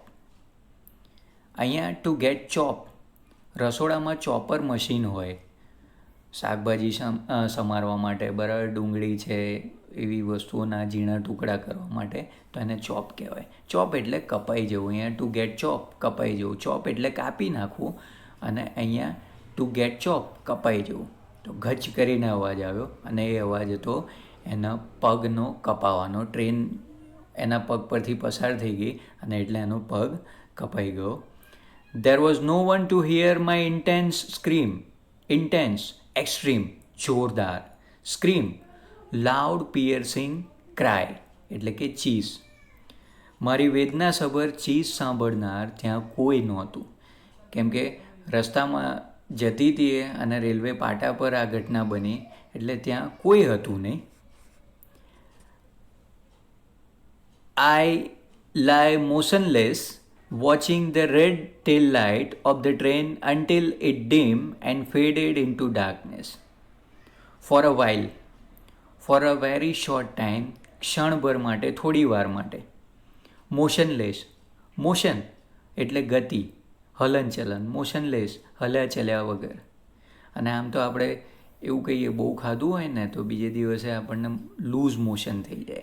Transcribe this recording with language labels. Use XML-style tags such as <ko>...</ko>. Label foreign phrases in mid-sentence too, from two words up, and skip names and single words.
<en>અહીંયા to get chopped.</en> <gu>રસોડામાં</gu> <en>chopper machine</en> <gu>હોય શાકભાજી સમારવા માટે, બરાબર, ડુંગળી છે એવી વસ્તુઓના ઝીણા ટુકડા કરવા માટે, તો એને ચોપ કહેવાય. ચોપ એટલે કપાઈ જવું. અહીંયા</gu> <en>to get chop,</en> <gu>કપાઈ જવું. ચોપ એટલે કાપી નાખવું અને અહીંયા</gu> <en>to get chop,</en> <gu>કપાઈ જવું. તો ગચ કરીને અવાજ આવ્યો અને એ અવાજ હતો એના પગનો કપાવાનો. ટ્રેન એના પગ પરથી પસાર થઈ ગઈ અને એટલે એનો પગ કપાઈ ગયો.</gu> <en>There was no one to hear my intense scream. Intense, extreme, જોરદાર. Scream, loud piercing cry,</en> <gu>એટલે કે ચીસ. મારી વેદનાસભર ચીસ સાંભળનાર ત્યાં કોઈ નહોતું, કેમ કે રસ્તામાં જતી હતી અને રેલવે પાટા પર આ ઘટના બની એટલે ત્યાં કોઈ હતું નહીં.</gu> <en>I lie motionless watching the red tail light of the train until it dimmed and faded into darkness. For a while, for a very short time,</en> <gu>ક્ષણભર માટે, થોડી વાર માટે. મોશનલેસ, મોશન એટલે ગતિ, હલનચલન, મોશનલેસ હલ્યા ચલ્યા વગર. અને આમ તો આપણે એવું કહીએ બહુ ખાધું હોય ને તો બીજે દિવસે આપણને</gu> <en>loose motion</en> <gu>થઈ જાય.</gu>